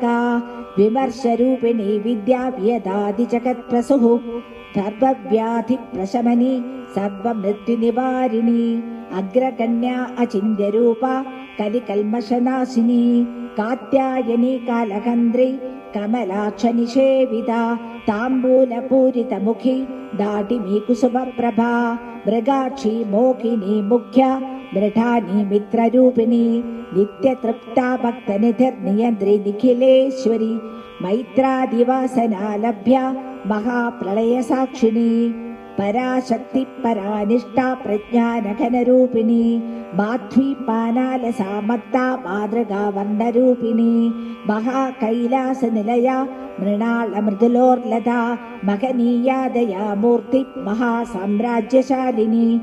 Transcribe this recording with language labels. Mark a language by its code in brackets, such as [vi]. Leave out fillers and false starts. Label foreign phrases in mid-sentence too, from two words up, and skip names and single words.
[sa] വിമർശരൂപിണി വിദ്യാവ്യദാദിജഗത്പ്രസുഃ സർവവ്യാധിപ്രശമനി സർവമൃത്യുനിവാരിണി അഗ്രഗണ്യ അചിന്യരൂപ കലികൽമഷനാശിനി കാത്യായനി കാലകന്ദ്രി കമലാക്ഷനിഷേവിത താംബൂലപൂരിതമുഖി ദാഠിമീ കുസുമപ്രഭാ മൃഗാക്ഷി മോഹിനി മുഖ്യ ദൃഢാനി മിത്രരൂപിണി നിത്യതൃപ്താ ഭക്തനിധിർനിയന്ത്രി നിഖിലേശ്വരി മൈത്രാദിവാസനാലഭ്യ മഹാപ്രളയസാക്ഷിണി पराशक्ति परानिष्ठा प्रज्ञानघनरूपिणी माध्वी पानालसामत्ता मातृका वर्णरूपिणी महाकैलासनिलया मृणालमृदुलोर्लता महनीया दयामूर्ति महासाम्राज्यशालिनी